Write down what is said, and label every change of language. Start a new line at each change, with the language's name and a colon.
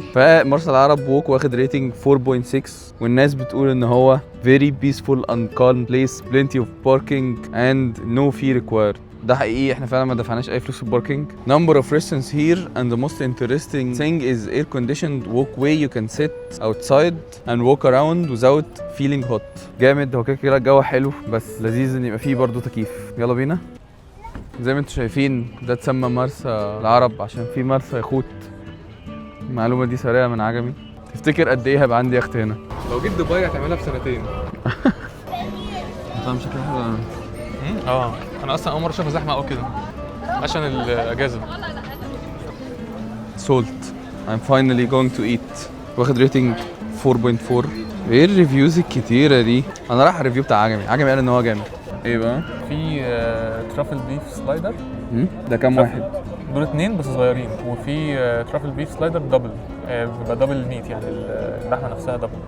Arabic: فمرسى العرب ووك واخد ريتنج 4.6 والناس بتقول ان هو
English: very peaceful and calm place, plenty of parking and no fee required.
Arabic: ده حقيقي، احنا فعلا ما دفعناش اي فلوس في الباركينج.
English: Number of restaurants here and the most interesting thing is air conditioned walkway. You can sit outside and walk around without feeling hot.
Arabic: جامد. هو كده الجو حلو، بس لذيذ ان يبقى فيه برضه تكييف. يلا بينا. زي ما انتم شايفين ده اتسمى مرسى العرب عشان فيه مرسى يخوت. المعلومة دي سريعة من عجمي. تفتكر قد ايه هيبقى عندي يخت هنا؟ لو جيت دبي هتعملها في سنتين. طبعا شكلها حلو. انا اصلا اول مره اشوفها زحمه قوي كده عشان الاجازه.
English: سولت I'm finally going to eat.
Arabic: واخد ريتنج 4.4. ايه الريفيوز الكتيرة دي؟ انا رايح الريفيو بتاع عجمي قال ان هو جامد. ايه بقى؟ في ترافل بيف سلايدر. ده كام واحد؟ دول 2 بس صغيرين. وفي ترافل بيف سلايدر دبل، بيبقى دبل ميت يعني اللحمه نفسها دبل.